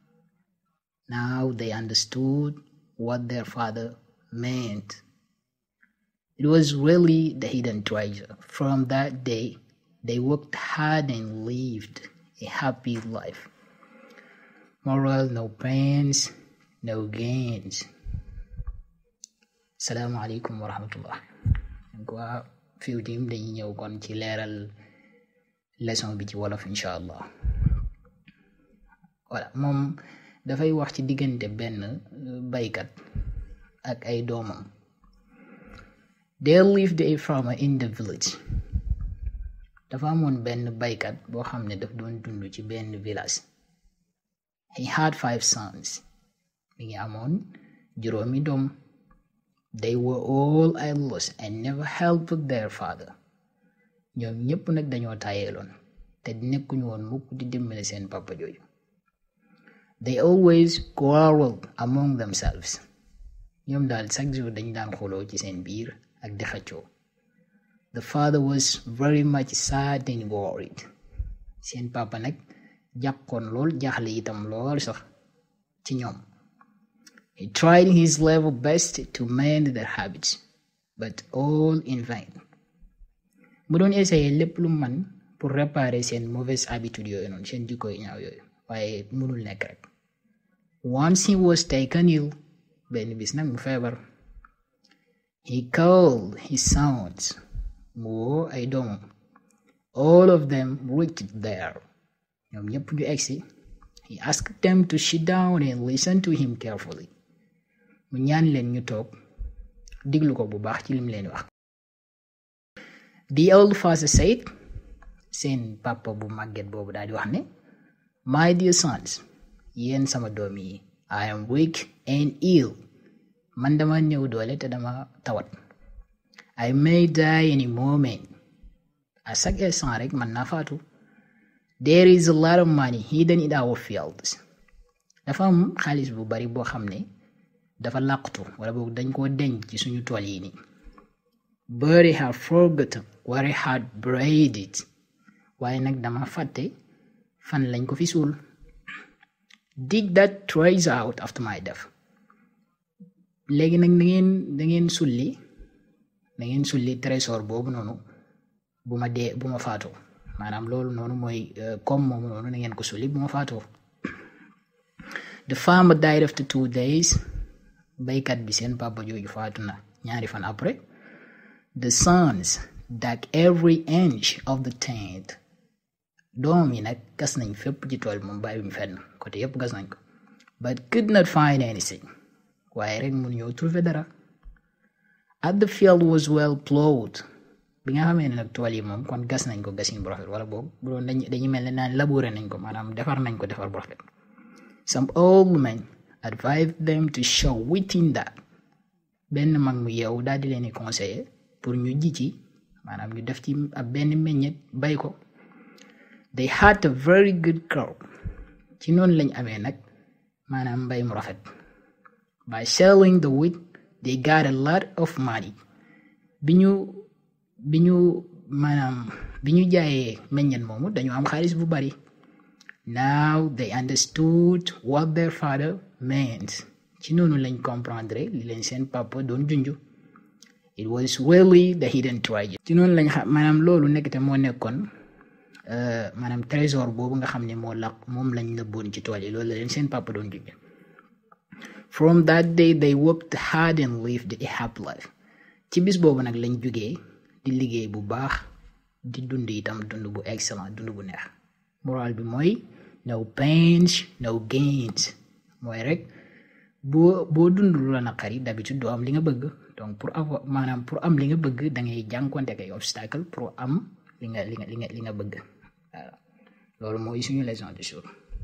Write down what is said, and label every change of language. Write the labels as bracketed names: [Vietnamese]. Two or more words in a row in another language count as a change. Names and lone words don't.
[English] Now they understood what their father meant. It was really the hidden treasure. From that day, they worked hard and lived a happy life. Moral: no pains, no gains. [Arabic] السلام عليكم ورحمة الله. [Wolof] waa FUT dañuy ñëw kon ci leeral leçon bi ci wolof [Arabic] إن شاء الله. [Wolof] voilà moom dafay wax ci diggante benn baykat ak ay doomam. [English] There lived a farmer in the village. [Wolof] dafa amoon benn baykat boo xam ne daf doon dund ci benn village. [English] He had 5 sons. [Wolof] mi ngi amoon juróomi doom. [English] They were all idlers and never helped their father. [Wolof] ñoom ñépp nag dañoo tayeeloon te nekkuñu woon mukk di dimbale seen papa jooju. [English] They always quarreled among themselves. [Wolof] ñoom daal [French] chaque jour [Wolof] dañ daan xuloo ci seen biir ak di xëccoo. [English] The father was very much sad and worried. [Wolof] seen papa nag jàqoon lool jaaxle itam lool sax ci ñoom. [English] He tried his level best to mend their habits, but all in vain. [Wolof] mu doon essayer lépp lu man [French] pour réparer [Wolof] seen [French] mauvaise habitude [Wolof] yooyu noonu seen jikko yu ñaaw yooyu waaye mënul nekk rek. [English] Once he was taken ill. [Wolof] benn bis nag mu feebar. [English] He called his sons. [Wolof] mu woo ay doomam. [English] All of them reached there. [Wolof] ñoom ñépp ñu egsi. [English] He asked them to sit down and listen to him carefully. [Wolof] mu ñaan leen ñu toog diglu ko bu baax ci lim leen wax. [English] The old father said, [Wolof] seen papa bu màgget boobu daal di wax ne, [English] "My dear sons, [Wolof] yéen sama doom yi, [English] I am weak and ill. [Wolof] man dama ñëw doole te dama tawat. [English] I may die any moment. [French] à chaque instant [Wolof] rek man naa faatu. [English] There is a lot of money hidden in our fields. [Wolof] dafa am xaalis bu bari boo xam ne dafa làqtu wala boog dañ koo denc ci suñu tool yi nii. [English] But I have forgotten where I had buried it. [Wolof] waaye nag dama fàtte fan lañ ko fi suul. [English] Dig that treasure out after my death. [Wolof] léegi nag da ngeen sulli trésor boobu noonu bu ma faatoo maanaam loolu noonu mooy comme moomu noonu na ngeen ko sulli bu ma faatoo. [English] The farmer died after 2 days. [Wolof] baykat bi seen papa jooju faatu na 2 fan après. [English] The sons dug every inch of the tent. [Wolof] doom yi nag gas nañ fépp ci tool moom bàyyiwuñ fenn côté yépp gas nañ ko. [English] But could not find anything. [Wolof] waaye rek mun ñëw trouver dara. [English] As the field was well plowed. [Wolof] bi nga xamee ne nag tool yi moom kon gas nañ ko gasin bu rafet wala boobu bu doon dañuy mel ne naan labouré nañ ko maanaam defar nañ ko defar bu rafet. [English] Some old men advised them to show within that. [Wolof] benn mag mu yeewu daal di leen di [French] conseiller pour [Wolof] ñu ji ci maanaam ñu def ci ab benn meññet bay ko. [English] They had a very good crop. [Wolof] ci noonu lañ amee nag maanaam mbay mu rafet. [English] By selling the wheat they got a lot of money. [Wolof] bi ñu jaayee meññet moomu dañu am xaalis bu bari. [English] Now they understood what their father meant. [Wolof] ci noonu lañ comprendre li leen seen papa doon junju. [English] It was really the hidden treasure. [Wolof] ci noonu lañ xam maanaam loolu nekkate moo nekkoon maanaam trésor boobu nga xam ne moom lañ nëbboon ci tool yi loolu la leen seen papa doon junju. [English] From that day they worked hard and lived a happy life. [Wolof] ci bis boobu nag lañ jógee di liggéey bu baax di dund itam dund bu excellent dund bu neex. moral bi mooy [English] no pains no gains [Wolof] mooy rek boo dund lu la naqari d'habitude doo am li nga bëgg [French] donc pour [Wolof] am li nga bëgg da ngay jànkuwante ak ay [French] obstacle pour [Wolof] am li nga bëgg voilà loolu mooy suñu [French] leçon du jour.